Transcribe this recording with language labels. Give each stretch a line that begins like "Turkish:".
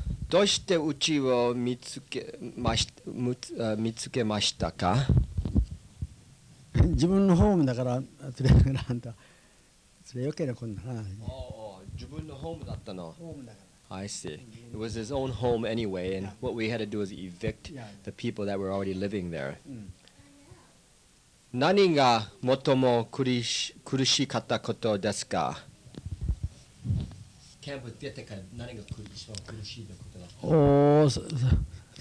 Japanese: どうしてうちを見つけましたか？自分のホームだから連れてくれたんだ。それ余計なこんな話。自分のホームだったの。ホームだから。
English: I see. It was his own home anyway, and what we had to do was evict the people that were already living there.
Japanese: 何が最も苦しかったことですか？キャンプ出てから何が一番苦しいことだった